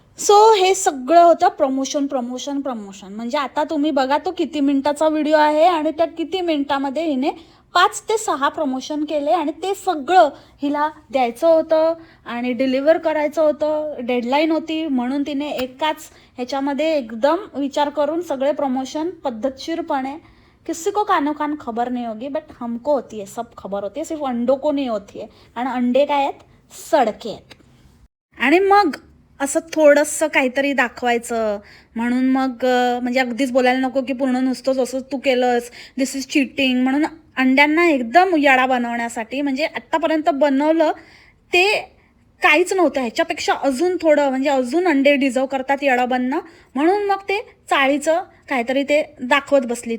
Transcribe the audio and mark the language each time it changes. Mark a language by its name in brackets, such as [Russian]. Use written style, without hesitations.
[Marathi] So हे सगळं होतं प्रमोशन प्रमोशन प्रमोशन. म्हणजे आता तुम्ही बघा तो किती मिनिटाचा व्हिडिओ आहे आणि त्या किती मिनिटामध्ये हिने 5 ते 6 प्रमोशन केले आणि ते सगळं हिला द्यायचं होतं आणि डिलिव्हर करायचं होतं. डेडलाईन होती म्हणून तिने एकाच ह्याच्यामध्ये एकदम विचार करून सगळे प्रमोशन पद्धतशीरपणे. [Hindi] किसी को कानो कान खबर नहीं होगी बट हमको होती है, सब खबर होती है, सिर्फ अंडों को नहीं होती है. [Marathi] आणि अंडे काय आहेत? सडके आहेत. आणि मग असं थोडंसं काहीतरी दाखवायचं म्हणून मग म्हणजे अगदीच बोलायला नको की पूर्ण नुसतंच असं तू केलंस, [English] this is cheating [Marathi] म्हणून अंड्यांना एकदम याडा बनवण्यासाठी. म्हणजे आत्तापर्यंत बनवलं ते काहीच नव्हतं, ह्याच्यापेक्षा अजून थोडं म्हणजे अजून अंडे डिझर्व करतात याडा बनणं, म्हणून मग ते चाळीचं काहीतरी ते दाखवत बसली.